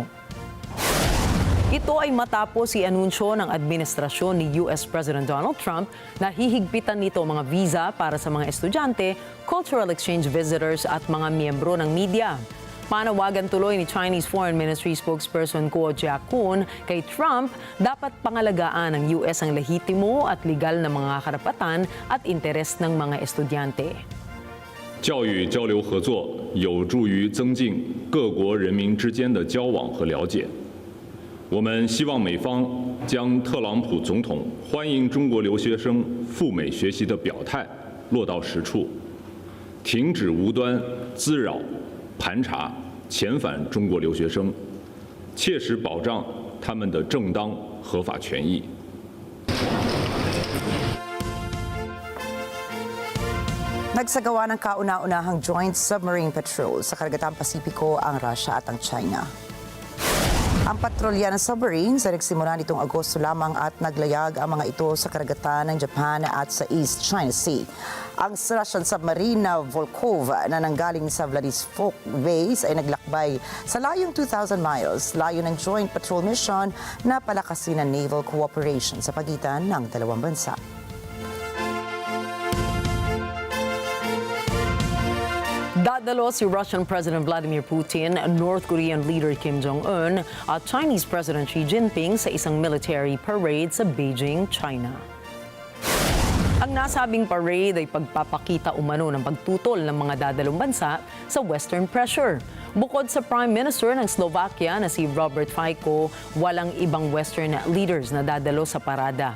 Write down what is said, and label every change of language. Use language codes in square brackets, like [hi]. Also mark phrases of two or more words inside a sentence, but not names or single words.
[tl] Ito ay matapos i-anunsyo ng administrasyon ni [en] US President [tl] Donald Trump na hihigpitan nito mga visa para sa mga estudyante, [en] cultural exchange visitors [tl] at mga miyembro ng media. Manawagan tuloy ni [en] Chinese Foreign Ministry spokesperson [tl] Guo Jiakun kay Trump, dapat pangalagaan ng US ang lehitimo at legal na mga karapatan at interes ng mga estudyante. [zh] 教育交流合作有助于增进各国人民之间的交往和了解。我们希望美方将特朗普总统欢迎中国留学生赴美学习的表态落到实处，停止无端滋扰、盘查、遣返中国留学生，切实保障他们的正当合法权益。 [tl] Nagsagawa ng kauna-unahang joint submarine patrol sa Karagatang Pasipiko ang Russia at ang China. Ang patrolya ng submarines ay nagsimula nitong Agosto lamang at naglayag ang mga ito sa karagatan ng Japan at sa East China Sea. Ang Russian submarine na Volkov na nanggaling sa Vladivostok base ay naglakbay sa layong 2,000 miles. Layo ng [en] joint patrol mission [tl] na palakasin ang [en] naval cooperation [tl] sa pagitan ng dalawang bansa. Dadalo si [en] Russian President [tl] Vladimir Putin, [en] North Korean leader [tl] Kim Jong-un at [en] Chinese President [tl] Xi Jinping sa isang military parade sa Beijing, China. Ang nasabing parade ay pagpapakita umano ng pagtutol ng mga dadalong bansa sa [en] Western pressure. [tl] Bukod sa [en] Prime Minister [tl] ng Slovakia na si Robert Fico, walang ibang [en] Western leaders [tl] na dadalo sa parada.